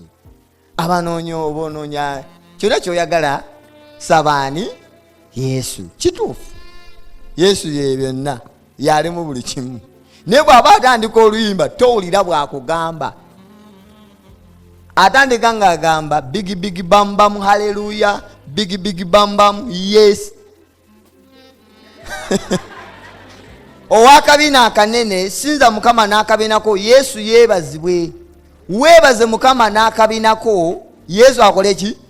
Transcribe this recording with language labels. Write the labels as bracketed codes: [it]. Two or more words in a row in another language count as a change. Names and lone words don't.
[lg] Abanoonya obonoonya kyonna ky'oyagala sabaani Yesu. Kituufu. Yesu ye byonna yalimu buli kimu. Naye bw'aba atandika oluyimba towulira bw'akugamba. Atandika ng'agamba [en] big bam bam hallelujah, big bam bam yes. [lg] Owakabina akanene sinza Mukama n'akabinako Yesu yeebazibwe. Weebaze Mukama n'akabinako Yesu akole ki?